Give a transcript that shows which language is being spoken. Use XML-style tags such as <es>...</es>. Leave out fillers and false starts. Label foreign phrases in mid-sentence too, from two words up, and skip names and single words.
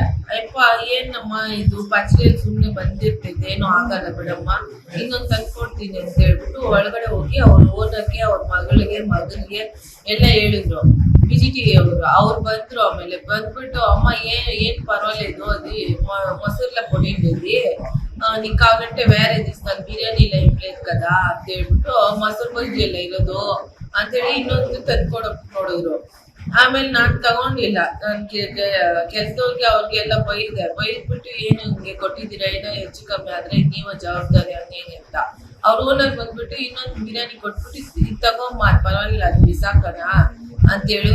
<kn>ಅಯ್ಯಪ್ಪ, ಏನಮ್ಮ ಇದು ಪಚಡಿಯಲ್ಲಿ ಸುಮ್ಮನೆ ಬಂದಿರ್ತೈತೆ, ಏನೋ ಆಗಲ್ಲ ಬಿಡಮ್ಮ, ಇನ್ನೊಂದು ತಂದ್ಕೊಡ್ತೀನಿ ಅಂತ ಹೇಳ್ಬಿಟ್ಟು ಒಳಗಡೆ ಹೋಗಿ ಅವ್ರ ಓನರ್ಗೆ, ಅವ್ರ ಮಗನಿಗೆ ಎಲ್ಲ ಹೇಳಿದ್ರು. ಬಿಜಿಟಿ ಅವ್ರು ಬಂದ್ರು. ಆಮೇಲೆ ಬಂದ್ಬಿಟ್ಟು, ಅಮ್ಮ ಏನ್ ಪರವಾಗಿಲ್ಲ, ಇದು ಅದು ಮೊಸರ್ಲ</kn> <te>పొడిండేది, నీకు కావాలంటే వేరే తీస్తాను, బిర్యానీ ఇలా ఏం లేదు కదా</te> <kn>ಅಂತ ಹೇಳ್ಬಿಟ್ಟು ಮೊಸರು ಬಜ್ಜಿ ಎಲ್ಲ ಇರೋದು ಅಂತೇಳಿ ಇನ್ನೊಂದು ತಂದ್ಕೊಡಕ್ ನೋಡಿದ್ರು. ಆಮೇಲೆ ನಾನ್ ತಗೊಂಡಿಲ್ಲ. ನನ್ ಕೆಲ್ಸದವ್ರಿಗೆ ಅವ್ರಿಗೆಲ್ಲ ಬೈದ್ಬಿಟ್ಟು ಏನು ಹಿಂಗೆ ಕೊಟ್ಟಿದ್ದೀರಾ, ಏನೋ ಹೆಚ್ಚು ಕಮ್ಮಿ ಆದ್ರೆ ನೀವ ಜವಾಬ್ದಾರಿ ಹಂಗೇನೆ ಅಂತ. ಅವ್ರ ಓನರ್ ಬಂದ್ಬಿಟ್ಟು ಇನ್ನೊಂದು ಬಿರಿಯಾನಿ ಕೊಟ್ಬಿಟ್ಟು ಇದು ತಗೊಂಬ, ಪರವಾಗಿಲ್ಲ ಅದು ಬಿಸಾಕಣ ಅಂತ ಹೇಳಿದ್ರು.</kn>